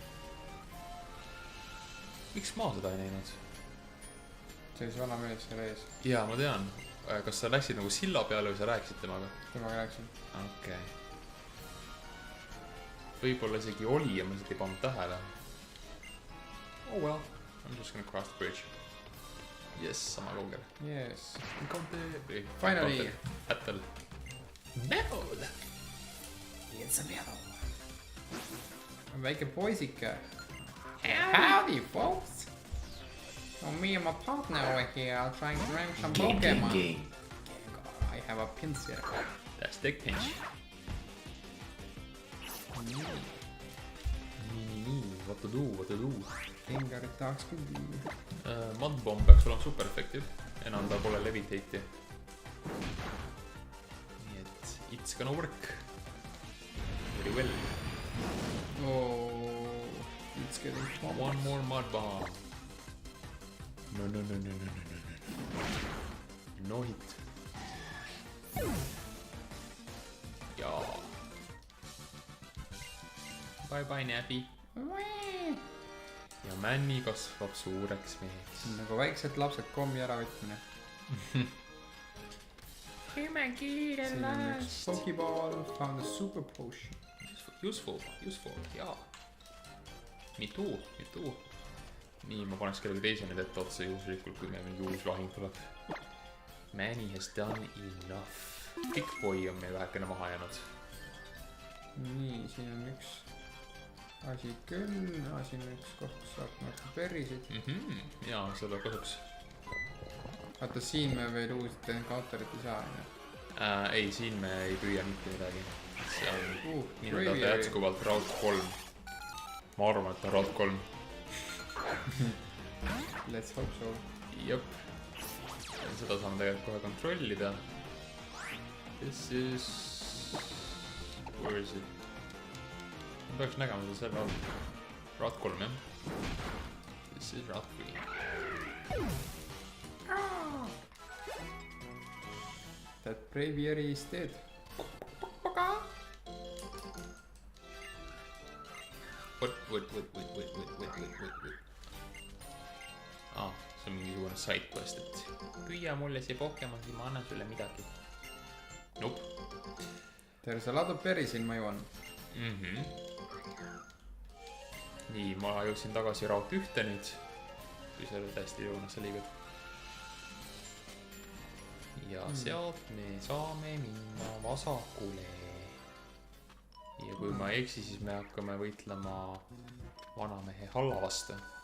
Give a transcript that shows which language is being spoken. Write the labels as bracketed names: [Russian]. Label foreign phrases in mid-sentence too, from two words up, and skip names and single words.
[Estonian] Miks ma seda ei näinud? See oli see vana mees seal ees. Jaa, ma tean. Kas sa läksid nagu silla peale või sa rääkisid temaga? Temaga rääkisin. Okei. Võib-olla isegi oli ja ma isegi ei pannud tähele. [English] Oh well, I'm just gonna cross the bridge. Yes, [Estonian] sama kaugel. [English] Yes. Finally! Hättel. Metal! It's a metal. [Estonian] Väike poisike. [English] Howdy, folks! So me and my partner over here are trying to rank some Pokemon. I have a Pinsir. That's Dick Pinch. What to do? [Estonian] Fingerit tahaks küll. Mudbomb peaks olema super efektiiv. Enam ta pole levitate'i. Nii et [English] it's gonna work. Very well. Oh, it's getting fun. One more Mudbomb. No. No hit. [Estonian] Jaa. [English] Bye, Nappy. [Estonian] Ja Manny kasvab suureks meheks. Nagu väiksed lapsed kommi ära võtmine. Kümme kiire Siin on üks Pokeball, [English] found a super potion. Useful, [Estonian] jaa. Mitu. Nii, ma paneks kellegi teise nüüd ette otsa juhuslikult, kui meil mingi uus lahing tuleb. Manny [English] has done enough. [Estonian] Big Boy on meil vähekene maha jäänud. Nii, siin on üks asi küll. Siin on üks koht, kus saab natuke perrisid. Jaa, seda kasuks. Vaata, siin me veel uusit encounterit ei saa. Ei, siin me ei püüa mitte midagi. See on minu teada jätkuvalt Route 3. Ma arvan, et on Route 3. [English] Let's hope so. [Estonian] Jop. Seda saame tegelikult kohe kontrollida. [English] This is... Where is it? [Estonian] Ma peaks nägema seda selle Route 3, jah. [English] This is Route 3. That braviary is dead. Wait. [Estonian] See on mingisugune side quest, et püüa mulle see Pokemon, siis ma annan sulle midagi. [English] Nope. There's a lot of berries in my one. [Estonian] Nii, ma jõudsin tagasi raut 1 nüüd. Kui see oli täiesti jõunas, see liigud. Ja sealt me saame minna vasakule. Ja kui ma ei eksi, siis me hakkame võitlema vanamehe Halla vastu.